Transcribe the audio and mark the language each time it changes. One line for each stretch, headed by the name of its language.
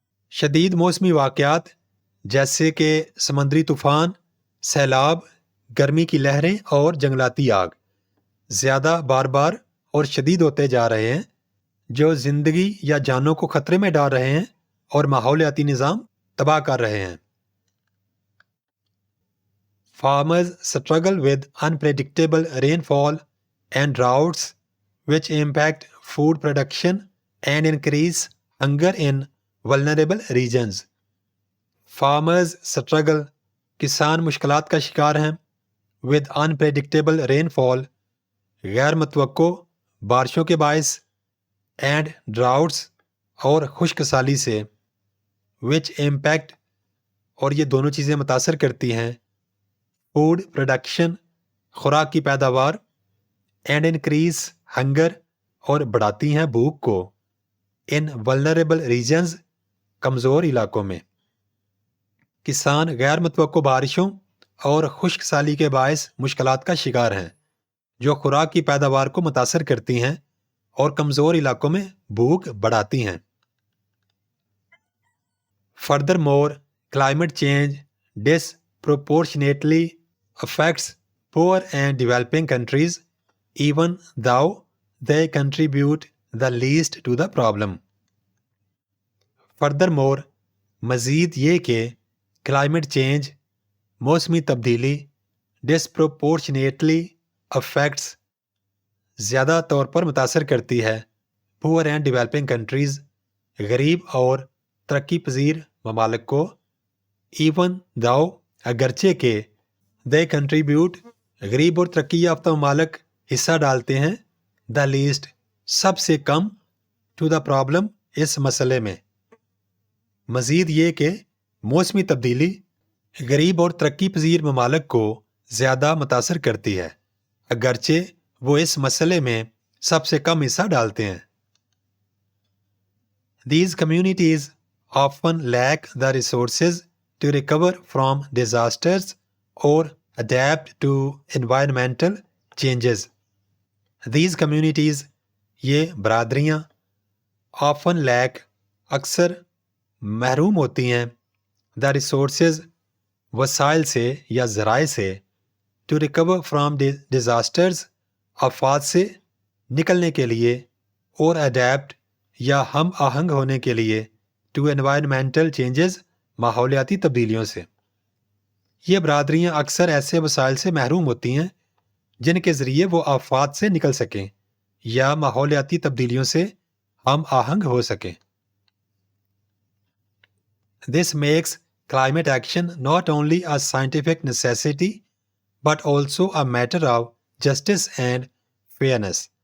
Urdu: شدید موسمی واقعات جیسے کہ سمندری طوفان، سیلاب، گرمی کی لہریں اور جنگلاتی آگ زیادہ بار بار اور شدید ہوتے جا رہے ہیں جو زندگی یا جانوں کو خطرے میں ڈال رہے ہیں اور ماحولیاتی نظام تباہ کر رہے ہیں.
English: Farmers struggle with unpredictable rainfall and droughts which impact food production and increase hunger in vulnerable regions. Farmers struggle
Urdu: کسان مشکلات کا شکار ہیں
English: with unpredictable rainfall
Urdu: غیر متوقع بارشوں کے باعث
English: and droughts
Urdu: اور خشک سالی سے
English: which impact
Urdu: اور یہ دونوں چیزیں متاثر کرتی ہیں
English: food production
Urdu: خوراک کی پیداوار
English: and increase hunger
Urdu: اور بڑھاتی ہیں بھوک کو
English: in vulnerable regions
Urdu: کمزور علاقوں میں. کسان غیر متوقع بارشوں اور خشک سالی کے باعث مشکلات کا شکار ہیں جو خوراک کی پیداوار کو متاثر کرتی ہیں اور کمزور علاقوں میں بھوک بڑھاتی ہیں. Furthermore,
English: climate change disproportionately affects poor and developing countries, even though they contribute the least to the problem. Furthermore,
Urdu: مزید یہ کہ
English: climate change
Urdu: موسمی تبدیلی
English: disproportionately affects
Urdu: زیادہ طور پر متاثر کرتی ہے
English: poor and developing countries
Urdu: غریب اور ترقی پذیر ممالک کو
English: even though
Urdu: اگرچہ کہ
English: they contribute
Urdu: غریب اور ترقی یافتہ ممالک حصہ ڈالتے ہیں
English: the least
Urdu: سب سے کم
English: to the problem
Urdu: اس مسئلے میں. مزید یہ کہ موسمی تبدیلی غریب اور ترقی پذیر ممالک کو زیادہ متاثر کرتی ہے اگرچہ وہ اس مسئلے میں سب سے کم حصہ ڈالتے ہیں.
English: These communities often lack the resources to recover from disasters or adapt to environmental changes. These communities
Urdu: یہ برادریاں
English: often lack
Urdu: اکثر محروم ہوتی ہیں
English: the resources
Urdu: وسائل سے یا ذرائع سے
English: to recover from disasters
Urdu: آفات سے نکلنے کے لیے اور
English: adapt
Urdu: یا ہم آہنگ ہونے کے لیے
English: to environmental changes
Urdu: ماحولیاتی تبدیلیوں سے. یہ برادریاں اکثر ایسے وسائل سے محروم ہوتی ہیں جن کے ذریعے وہ آفات سے نکل سکیں یا ماحولیاتی تبدیلیوں سے ہم آہنگ ہو سکیں.
English: This makes climate action not only a scientific necessity but also a matter of justice and fairness.